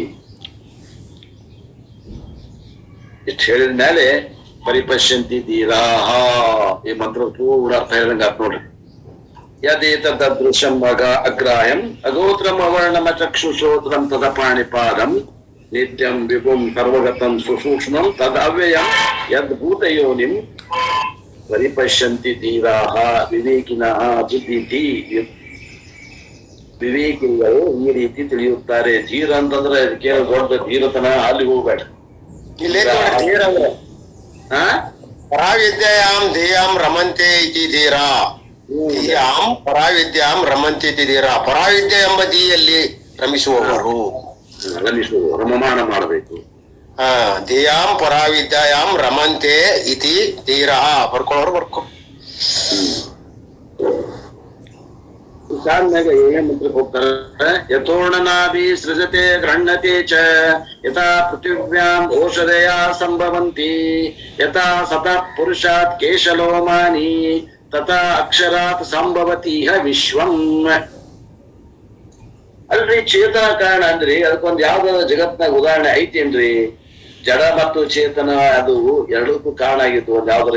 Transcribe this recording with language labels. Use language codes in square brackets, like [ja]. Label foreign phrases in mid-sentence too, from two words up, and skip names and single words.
[kn] ಇಷ್ಟು ಹೇಳಿದ ಮೇಲೆ [sa] ಪರಿಪಶ್ಯಂತಿ ಧೀರಾಹ [kn] ಈ ಮಂತ್ರ ಪೂರ್ಣ ಅರ್ಥ ಹೇಳಿದಂಗ ಆತ್ ನೋಡ್ರಿ. [sa] ಯದೇತದೃಶಂ ಅಗ್ರಾಹ್ಯಂ ಅಗೋತ್ರಂ ಅವರ್ಣಮ ಚಕ್ಷುಶ್ರೋತ್ರಂ ತದ ಪಾಣಿಪಾದಂ ನಿತ್ಯಂ ವಿಭುಂ ಸರ್ವಗತಂ ಸುಸೂಕ್ಷ್ಮಂ ತದ್ ಅವ್ಯಯಂ ಯದ್ ಭೂತಯೋನಿಂ ಪರಿಪಶ್ಯಂತಿ ಧೀರಾಹ ವಿವೇಕಿನಃ ಬುದ್ಧಿ. [kn] ವಿವೇಕಿಗಳು ಈ ರೀತಿ ತಿಳಿಯುತ್ತಾರೆ. ಧೀರ ಅಂತಂದ್ರೆ ಕೇಳ ದೊಡ್ಡ ಧೀರತನ, ಅಲ್ಲಿ ಹೋಗ್ಬೇಡ. [sa] ಪರಾವಿದ್ಯಾಂ ಧೇಯಾಂ ರಮಂತೆ ಇತಿ ಧೀರ. ಧೇಯಾಂ ಪರಾವಿದ್ಯಾಂ ರಮಂತೆ ಇತಿ ಧೀರ. [kn] ಪರಾವಿದ್ಯೆ ಎಂಬ ಧೀಯಲ್ಲಿ ರಮಿಸುವವರು, ರಮಮಾನ ಮಾಡಬೇಕು. [sa] ಧೇಯಾಂ ಪರಾವಿದ್ಯಾಂ ರಮಂತೆ ಇತಿ ಧೀರ. [kn] ಬರ್ಕೊಳ್ಳೋರು ಬರ್ಕೊ. ಶಾನ್ಯಾಗ ಏನ್ ಮಂತ್ರಕ್ಕೆ ಹೋಗ್ತಾರೆ? [sa] ಯಥೋರ್ಣನಾಭಿ ಸೃಜತೆ ಗೃಹ್ಣತೆ ಚ ಯಥಾ ಪೃಥಿವ್ಯಾಂ ಓಷಧಯ ಸಂಭವಂತಿ ಯಥಾ ಸತಃ ಪುರುಷಾತ್ ಕೇಶಲೋಮಾನಿ ತಥಾ ಅಕ್ಷರಾತ್ ಸಂಭವತೀಹ ವಿಶ್ವಂ. [kn] ಅಲ್ರಿ ಚೇತನ ಕಾರಣ ಅಂದ್ರಿ ಅದಕ್ಕೊಂದ್ ಯಾವ್ದಾದ್ರು ಜಗತ್ನಾಗ ಉದಾಹರಣೆ ಐತೇನ್ರಿ? ಜಡ ಮತ್ತು ಚೇತನ ಅದು ಎರಡಕ್ಕೂ ಕಾರಣ ಆಗಿತ್ತು ಒಂದ್ ಯಾವ್ದಾರ.